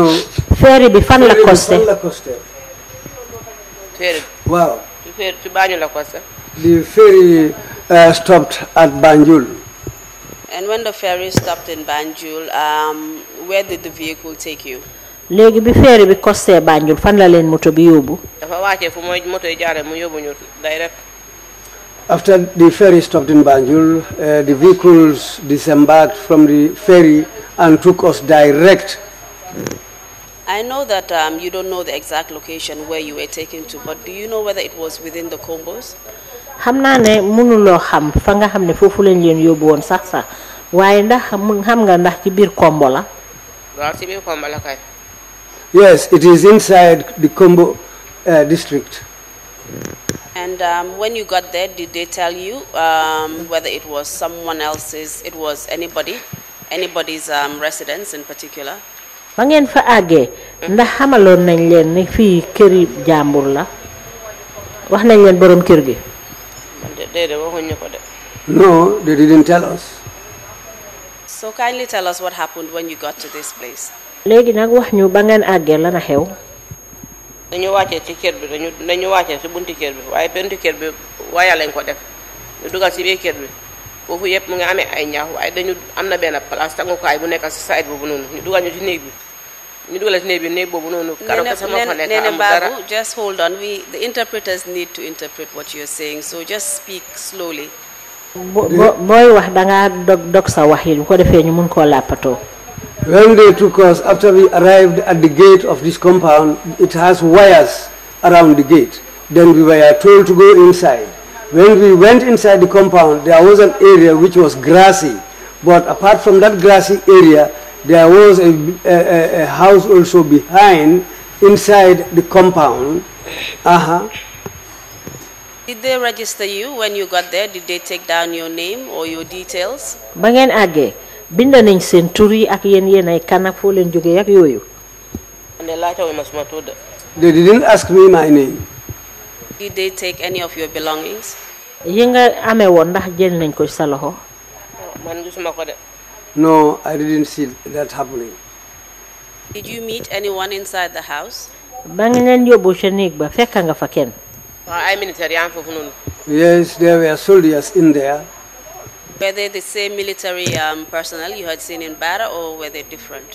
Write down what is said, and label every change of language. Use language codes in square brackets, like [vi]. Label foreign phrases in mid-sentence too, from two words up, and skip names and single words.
[wo] Ferry bi fan la costé? Ferry. Wow. Ci Banjul la costé. [en] The ferry stopped at Banjul. And when the ferry stopped in Banjul, where did the vehicle take you? [wo] Léegi bi ferry bi costé Banjul fan la leen moto bi yóbbu? Dafa wàccee fu mooy moto yi jaaree mu yóbbu ñu direct. [en] After the ferry stopped in Banjul, the vehicles disembarked from the ferry and took us direct. I know that you don't know the exact location where you were taken to, but do you know whether it was within the combos? [wo] Xam naa ne mënuloo xam fa nga xam ne foofu lañ leen yóbbu woon sax waaye ndax xam nga ndax ci biir Kombo la? Waaw ci biir Kombo la kay. [en] Yes, it is inside the Kombo district. And when you got there, did they tell you whether it was someone else's, it was anybody's residence in particular? [wo] Ba ngeen fa àggee ndax xamaloon nañ leen ne fii këri jàmbur la wax nañ leen borom kër gi? [en] No, they didn't tell us. So kindly tell us what happened when you got to this place. [wo] Léegi nag wax ñu ba ngeen àggee lan a xew? Dañu wàccee ci kër bi dañu wàccee ci bunti kër bi waaye bunti kër bi waaye lañ ko def ñu dugal ci biir kër bi foofu yëpp mu ngi amee ay ñaax waaye dañu am na benn place tàngukaay bu nekk ci side boobu noonu ñu dugal ñu ci néeg bi ñu dugal ci néeg boobu noonu. karo kese moo fa nekk amul dara. [en] Babu, just hold on. The interpreters need to interpret what you're saying, so just speak slowly. [wo] Booy wax dangaa dog sa wax yi bu ko defee ñu mun koo làppatoo. [en] When they took us, after we arrived at the gate of this compound, it has wires around the gate. Then we were told to go inside. When we went inside the compound, there was an area which was grassy. But apart from that grassy area, there was a house also behind, inside the compound. Did they register you when you got there? Did they take down your name or your details? [wo] Ba ngeen àggee bind nañ seen tur yi ak yéen ay kan ak foo leen jógee ak yooyu? [en] They didn't ask me my name. Did they take any of your belongings? [wo] Yi nga amee woon ndax jël nañ ko sa loxo? [en] No, I didn't see that happening. Did you meet anyone inside the house? [wo] Ba ngeen leen yóbbu ca néeg ba fekk nga fa kenn? [en] Yes, there were soldiers in there. Were they the same military personnel you had seen in Bara, or were they different?